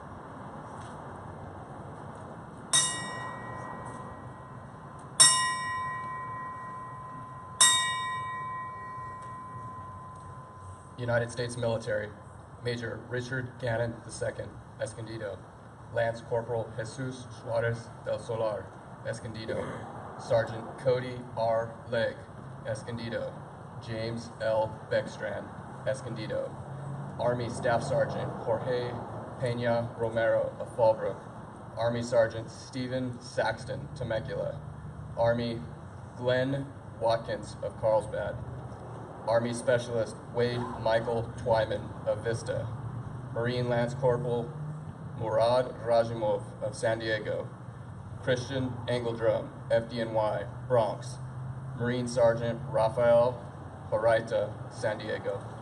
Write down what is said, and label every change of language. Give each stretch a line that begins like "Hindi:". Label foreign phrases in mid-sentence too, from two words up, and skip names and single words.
English: United States Military, Major Richard Gannon II, Escondido, Lance Corporal Jesus Suarez del Solar, Escondido, Sergeant Cody R. Legg, Escondido, James L. Beckstrand, Escondido, Army Staff Sergeant Jorge Pena Romero of Fallbrook, Army Sergeant Stephen Saxton, Temecula, Army Glenn Watkins of Carlsbad, Army Specialist Wade Michael Twyman of Vista, Marine Lance Corporal Murad Rajimov of San Diego, Christian Engeldrum, FDNY, Bronx, Marine Sergeant Rafael Horaita, San Diego.